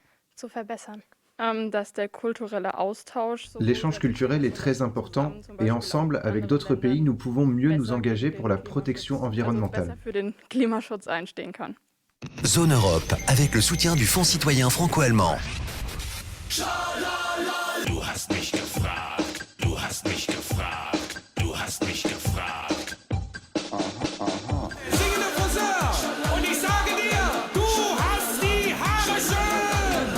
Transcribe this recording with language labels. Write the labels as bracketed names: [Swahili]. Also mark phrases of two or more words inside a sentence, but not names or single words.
[French] L'échange culturel est très important et ensemble, avec d'autres pays, nous pouvons mieux nous engager pour la protection environnementale. Zone Europe, avec le soutien du Fonds citoyen franco-allemand. [German] Du hast mich gefragt, du hast mich gefragt, du hast mich gefragt. Singende Friseur, und ich sage dir, du hast die Haare schön.